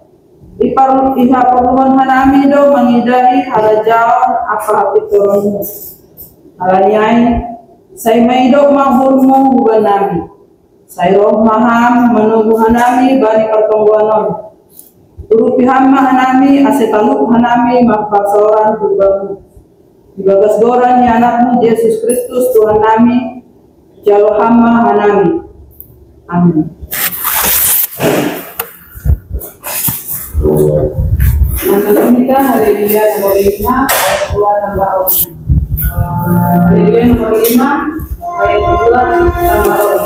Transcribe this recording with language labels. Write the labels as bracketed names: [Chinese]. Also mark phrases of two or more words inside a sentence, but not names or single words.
[Batak Simalungun] iha perluan hanami do mangidari halajaon apa hapitoronmu halanyai say maido mahurmu hubanami say roh maham menunggu hanami bani pertongguanon urupi hamma hanami asetaluk hanami makpasoran hubamu dibagas goran ya anakmu Yesus Kristus Tuhan nami jalo hama hanami amin. [Indonesian] Nanti haleluya nomor 5 ayat 2 tambah 6. Haleluya nomor 5 ayat 2 tambah